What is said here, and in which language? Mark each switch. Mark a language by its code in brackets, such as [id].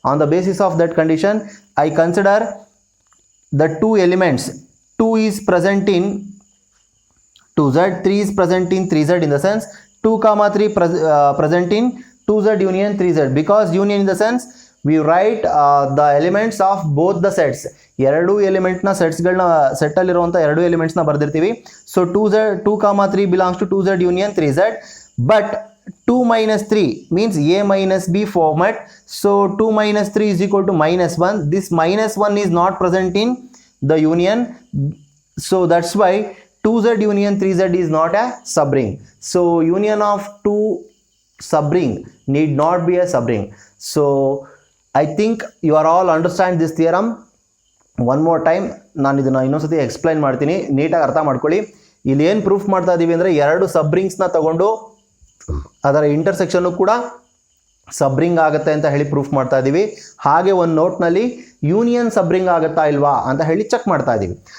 [en] On the basis of that condition, I consider the two elements. 2 is present in 2z, 3 is present in 3z, in the sense 2 comma 3 present in 2z union 3z, because union in the sense we write the elements of both the sets. [kn] ಎರಡು ಎಲಿಮೆಂಟ್ನ ಸೆಟ್ಸ್ಗಳನ್ನ ಸೆಟ್ಟಲ್ಲಿರುವಂಥ ಎರಡು ಎಲಿಮೆಂಟ್ಸ್ನ ಬರೆದಿರ್ತೀವಿ. [en] So 2 comma 3 belongs to 2z union 3z, but 2 minus 3 means A minus B format. So 2 minus 3 is equal to minus 1. This minus 1 is not present in the union. So that's why 2z union 3z is not a subring. So union of two subring need not be a subring. So I think you are all understand this theorem. One more time [kn] ನಾನು ಇದನ್ನು ಇನ್ನೊಂದ್ಸತಿ explain ಮಾಡ್ತೀನಿ, ನೀಟಾಗಿ ಅರ್ಥ ಮಾಡ್ಕೊಳ್ಳಿ. ಇಲ್ಲಿ ಏನು proof ಮಾಡ್ತಾ ಇದ್ದೀವಿ ಅಂದರೆ, ಎರಡು ಸಬ್ರಿಂಗ್ಸ್ನ ತಗೊಂಡು ಅದರ ಇಂಟರ್ಸೆಕ್ಷನ್ನು ಕೂಡ ಸಬ್ರಿಂಗ್ ಆಗುತ್ತೆ ಅಂತ ಹೇಳಿ ಪ್ರೂಫ್ ಮಾಡ್ತಾ ಇದ್ದೀವಿ. ಹಾಗೆ ಒಂದು ನೋಟ್ನಲ್ಲಿ ಯೂನಿಯನ್ ಸಬ್ರಿಂಗ್ ಆಗುತ್ತಾ ಇಲ್ವಾ ಅಂತ ಹೇಳಿ ಚೆಕ್ ಮಾಡ್ತಾ ಇದ್ದೀವಿ.